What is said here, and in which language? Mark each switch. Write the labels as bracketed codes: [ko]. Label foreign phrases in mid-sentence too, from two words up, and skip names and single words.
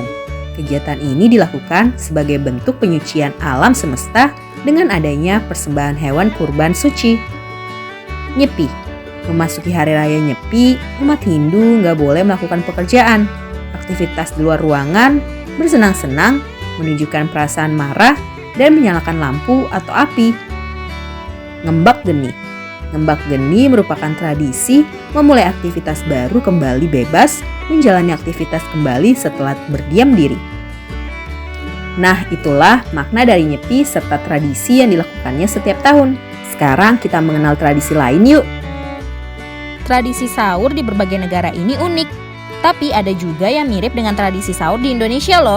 [id] Kegiatan ini dilakukan sebagai bentuk penyucian alam semesta dengan adanya persembahan hewan kurban suci. Nyepi. Memasuki Hari Raya Nyepi, umat Hindu nggak boleh melakukan pekerjaan, aktivitas di luar ruangan, bersenang-senang, menunjukkan perasaan marah, dan menyalakan lampu atau api. Ngembak geni. Ngembak geni merupakan tradisi memulai aktivitas baru kembali bebas, menjalani aktivitas kembali setelah berdiam diri. Nah, itulah makna dari Nyepi serta tradisi yang dilakukannya setiap tahun. Sekarang kita mengenal tradisi lain yuk. Tradisi sahur di berbagai negara ini unik, tapi ada juga yang mirip dengan tradisi sahur di Indonesia loh.